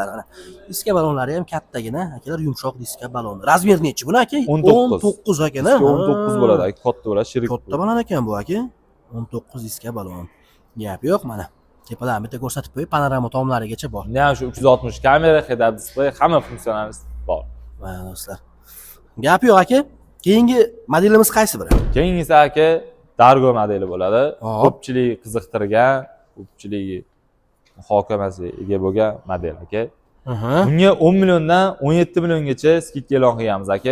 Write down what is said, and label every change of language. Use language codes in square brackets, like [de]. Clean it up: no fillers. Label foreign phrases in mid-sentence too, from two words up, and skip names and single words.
[uz] Ana diska balonlari ham kattagina, akalar, yumshoq diska balon. Razmer nechi buni aka? 19 akana. 19 bo'ladi, katta bo'ladi, shirik. Katta balon ekan bu aka. 19 diska balon. Gap yo'q mana. Tepadan bitta ko'rsatib qo'yib, panorama tomlarigacha bor. Bunda ham shu 360 kamera, [en] head-up display, [uz] hamma funksiyonalari bor. Mana do'stlar. Gap yo'q aka. Keyingi modelimiz qaysi biri? Keyingisi aka Dargo modeli bo'ladi. Ko'pchilik qiziqtirgan, ko'pchilik muhokamasiga ega bo'lgan model aka. Bunga 10 milliondan 17 milliongacha skidka e'lon qilganmiz aka.